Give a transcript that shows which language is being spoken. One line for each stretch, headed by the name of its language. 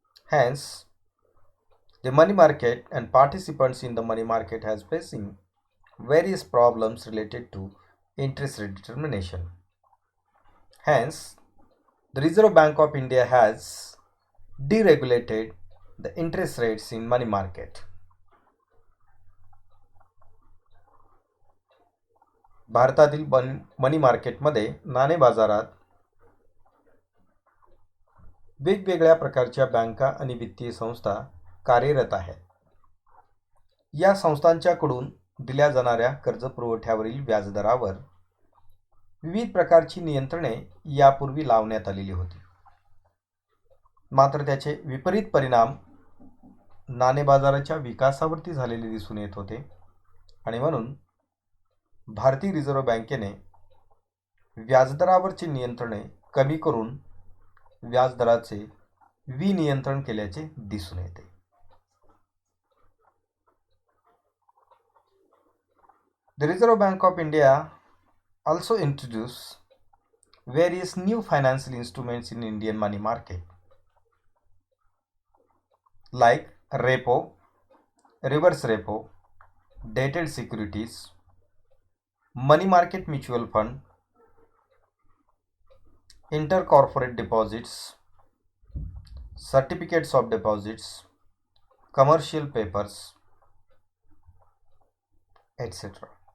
English: Hence, the money market and participants in the money market has facing various problems related to interest rate determination. Hence, the Reserve Bank of India has deregulated the interest rates in money market.
Marathi: भारतातील मनी मार्केटमध्ये नाणे बाजारात वेगवेगळ्या प्रकारच्या बँका आणि वित्तीय संस्था कार्यरत आहेत. या संस्थांच्याकडून दिल्या जाणाऱ्या कर्ज पुरवठ्यावरील व्याजदरावर विविध प्रकारची नियंत्रणे यापूर्वी लावण्यात आलेली होती. मात्र त्याचे विपरीत परिणाम नाणे बाजाराच्या विकासावरती झालेले दिसून येत होते आणि म्हणून भारतीय रिझर्व्ह बँकेने व्याजदरावरची नियंत्रणे कमी करून व्याजदराचे विनियंत्रण केल्याचे दिसून येते.
English: The Reserve Bank of India also introduced various new financial instruments in Indian money market like repo, reverse repo, dated securities, money market mutual fund, intercorporate deposits, certificates of deposits, commercial papers, etc.